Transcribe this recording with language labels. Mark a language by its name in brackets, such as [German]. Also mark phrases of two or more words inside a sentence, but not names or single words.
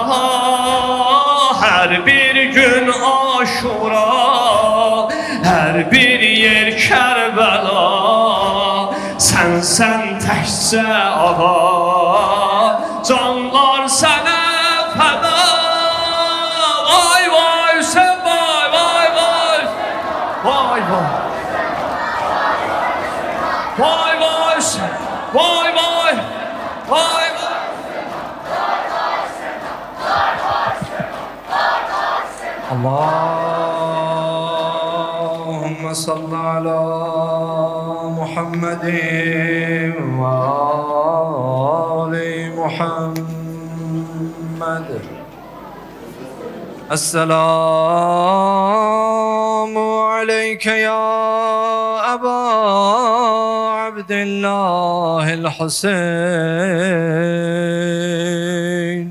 [Azerbaijani] Hər bir gün aşura, hər bir yer Kərbəla. Sən təkcə ağa, canlar sənə fəda. Vay vay Hüseyin vay vay vay. Vay vay. Vay vay Hüseyin. Vay vay. Vay vay. [Arabic] اللهم صل على محمد وآل محمد. السلام عليك يا أبا عبد الله الحسين.